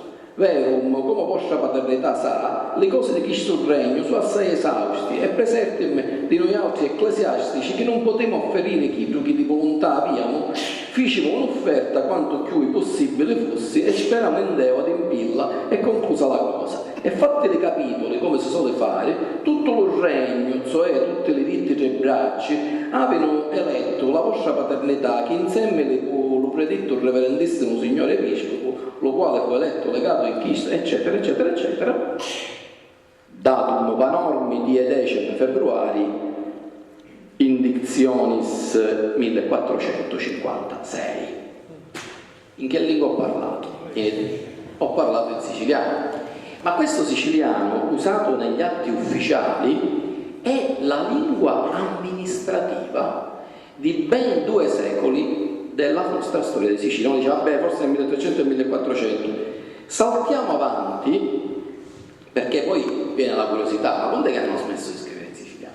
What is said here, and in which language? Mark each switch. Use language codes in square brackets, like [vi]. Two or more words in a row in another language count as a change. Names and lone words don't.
[scn] Verum, come vostra paternità sa, le cose di Cristo Regno sono assai esausti e presertim di noi altri ecclesiastici che non potremo offerire chi di volontà abbiamo, ficimo un'offerta quanto più possibile fosse e speriamo [la] in Deo [scn] ad impilla e conclusa la cosa. E fatti le capitoli, come si suole fare, tutto lo regno, cioè tutte le ditte tre bracci, avevano eletto la vostra paternità che insieme lo predetto il reverendissimo signore episcopo, lo quale fu eletto legato in Cristo, eccetera, eccetera, eccetera, [la] datum panormi die 10 februari, indictionis 1456. [it] In che lingua ho parlato? Ho parlato in siciliano. Ma questo siciliano, usato negli atti ufficiali, è la lingua amministrativa di ben 2 secoli della nostra storia di Sicilia. Uno dice, vabbè, forse nel 1300 e 1400. Saltiamo avanti, perché poi viene la curiosità, ma quando è che hanno smesso di scrivere in siciliano?